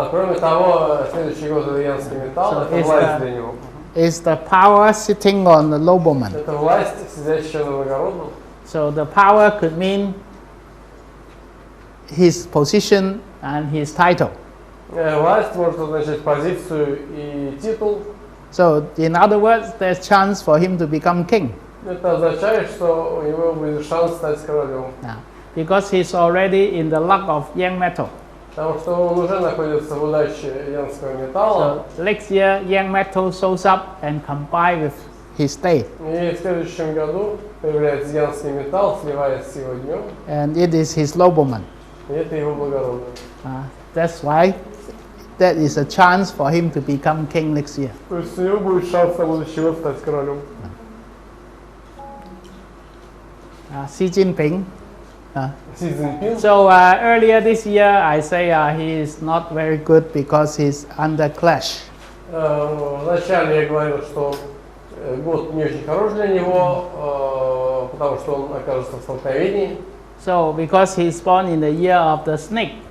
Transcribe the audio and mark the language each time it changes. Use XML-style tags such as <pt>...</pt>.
<ru>Кроме того, следующий год это янский металл,</ru> <en>So</en> <ru>это власть для него.</ru> <en>Is the power sitting on the nobleman.</en> <ru>Это власть, сидящая на благородном.</ru> <en>So the power could mean his position and his title.</en> <ru>Власть может означать позицию и титул.</ru> <en>So in other words, there's chance for him to become king.</en> <ru>Это означает, что у него будет шанс стать королем.</ru> <en>Because he's already in the luck of yang metal.</en> <ru>Потому что он уже находится в удаче янского металла.</ru> <en>So next year, yang metal shows up and combine with his day.</en> <ru>И в следующем году появляется янский металл, сливаясь с его днем.</ru> <en>And it is his nobleman.</en> <ru>И это его благородное.</ru> <en>That's why that is a chance for him to become king next year.</en> <ru>То есть у него будет шанс на будущий год стать королем.</ru> <en>Xi Jinping.</en> <ru>Си Цзиньпин.</ru> <en>So earlier this year, I say he is not very good because he's under clash.</en> <ru>Вначале я говорил, что год не очень хорош для него, потому что он окажется в столкновении.</ru> <en>So because he's born in the year of the snake.</en>